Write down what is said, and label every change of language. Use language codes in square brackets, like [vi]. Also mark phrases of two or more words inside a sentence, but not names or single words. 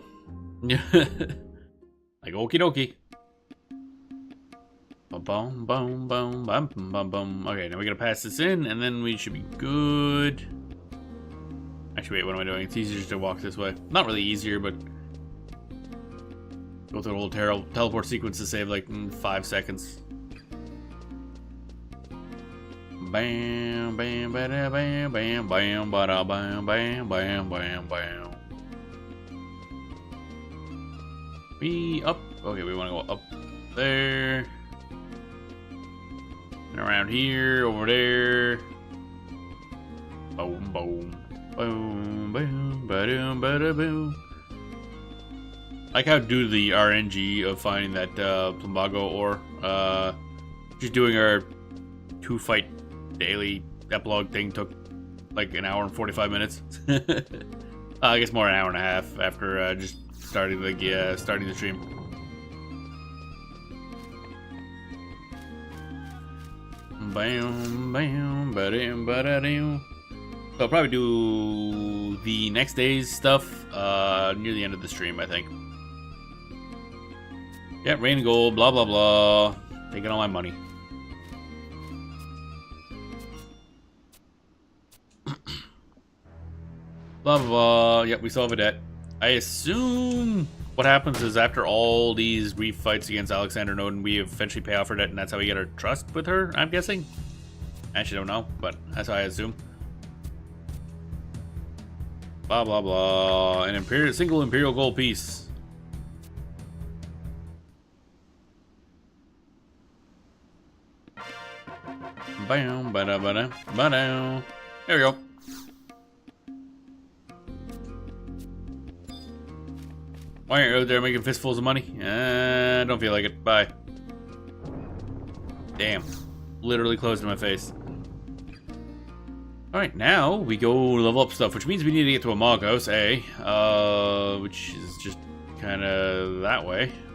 [en] Like, okie dokie. Boom, boom, boom, bum, bum, bum. Okay, now we gotta pass this in, and then we should be good. Actually, wait, what am I doing? It's easier to walk this way. Not really easier, but go through the whole teleport sequence to save like 5 seconds. Bam, bam, bam, bam, bam, bam, bada, bam, bam, bam, bam, bam. We up. Okay, we want to go up there. And around here, over there. Boom, boom. Boom, boom, ba-doom, ba-da-boom. like how do the RNG of finding that plumbago ore. Just doing our 2-fight daily epilogue thing took like an hour and 45 minutes. I guess more an hour and a half after just starting the stream. Bam, bam, ba-dam, ba-da-dam. So I'll probably do the next day's stuff near the end of the stream, I think. Yeah, rain and gold, blah, blah, blah. Taking all my money. Blah, blah, blah. Yep, we solve a debt. I assume what happens is after all these reef fights against Alexander Noden, we eventually pay off her debt, and that's how we get our trust with her, I'm guessing. I actually don't know, but that's how I assume. Blah, blah, blah. An single Imperial gold piece. Bam, ba-da, ba-da, ba-da. There we go. Why aren't you out there making fistfuls of money? Don't feel like it. Bye. Damn. Literally closed in my face. Alright, now we go level up stuff, which means we need to get to a Mog House, which is just kind of that way.